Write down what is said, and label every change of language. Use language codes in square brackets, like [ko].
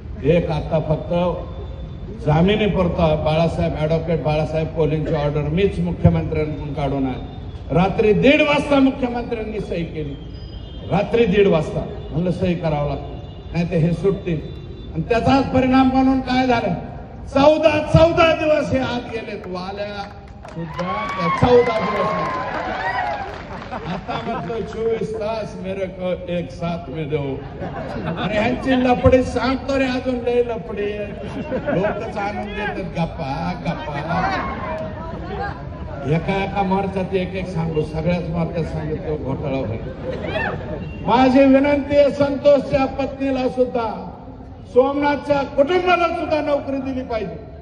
[mr] एक आता फक्त जामिनी पुरता बाळासाहेब, ॲडव्होकेट बाळासाहेब कोलेंची ऑर्डर मीच मुख्यमंत्र्यांकडून काढून आहे. रात्री 1:30 वाजता मुख्यमंत्र्यांनी सही केली. रात्री 1:30 वाजता म्हणलं सही करावं लागतं, नाही तर हे सुटतील. आणि त्याचाच परिणाम म्हणून काय झालं, 14 दिवस हे आत गेलेत. वाल्या सुद्धा 14 दिवस. आता म्हणतोय [hi] 24 तास मेरे को एक साथ में दो. [mr] अरे ह्यांची लपडी सांगतो रे, अजून लय लपडी लोकच आणून देतात गप्पा गप्पा. एका एका मोर्चात एक एक सांगू, सगळ्याच मोर्चात सांगितलं घोटाळा होईल. माझी विनंती आहे, संतोषच्या पत्नीला सुद्धा, सोमनाथच्या कुटुंबाला सुद्धा नोकरी दिली पाहिजे.